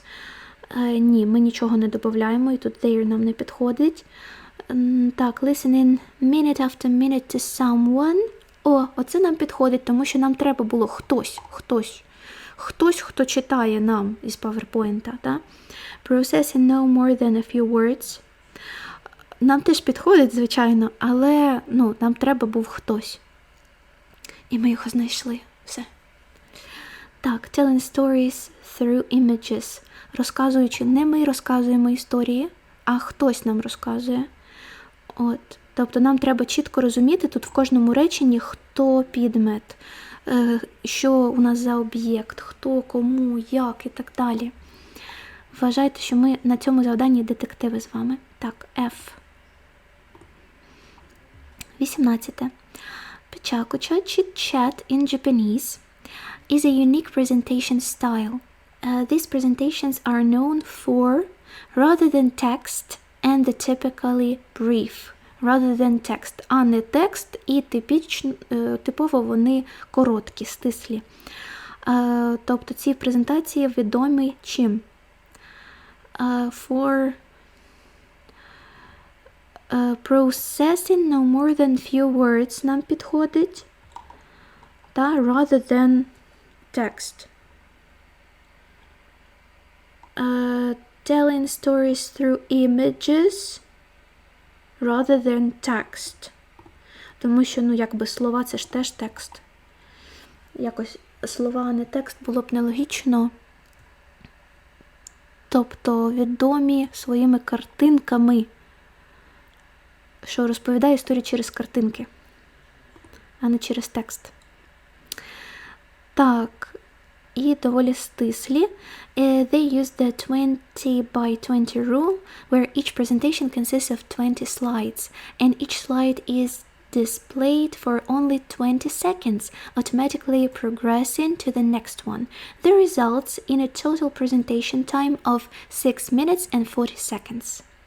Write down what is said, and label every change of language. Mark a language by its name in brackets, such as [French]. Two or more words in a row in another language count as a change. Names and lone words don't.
[Ukrainian] Ні, ми нічого не додаємо, і тут their нам не підходить. Так, [English] listening minute after minute to someone. [Ukrainian] Оце нам підходить, тому що нам треба було хтось, хто читає нам із PowerPoint, так? [English] Processing no more than a few words. [Ukrainian] Нам теж підходить, звичайно, але нам треба був хтось. І ми його знайшли. Все. Так, [English] telling stories through images. [Ukrainian] Розказуючи, не ми розказуємо історії, а хтось нам розказує. Тобто нам треба чітко розуміти тут в кожному реченні, хто підмет, що у нас за об'єкт, хто, кому, як і так далі. Вважайте, що ми на цьому завданні детективи з вами. Так, F. 18. [English] Pechakucha chit-chat in Japanese is a unique presentation style. These presentations are known for rather than text and the typically brief. Rather than text, [Ukrainian] а не текст, і типово вони короткі, стислі. Тобто ці презентації відомі чим? [English] For processing no more than few words [Ukrainian] нам підходить. [English] Та rather than text. Telling stories through images rather than text. [Ukrainian] Тому що, якби слова це ж теж текст. Якось слова, а не текст було б нелогічно. Тобто відомі своїми картинками, що розповідає історію через картинки, а не через текст. Так, і доволі стислі. [English] They use the 20 by 20 rule, where each presentation consists of 20 slides, and each slide is displayed for only 20 seconds, automatically progressing to the next one. This results in a total presentation time of 6 minutes and 40 seconds.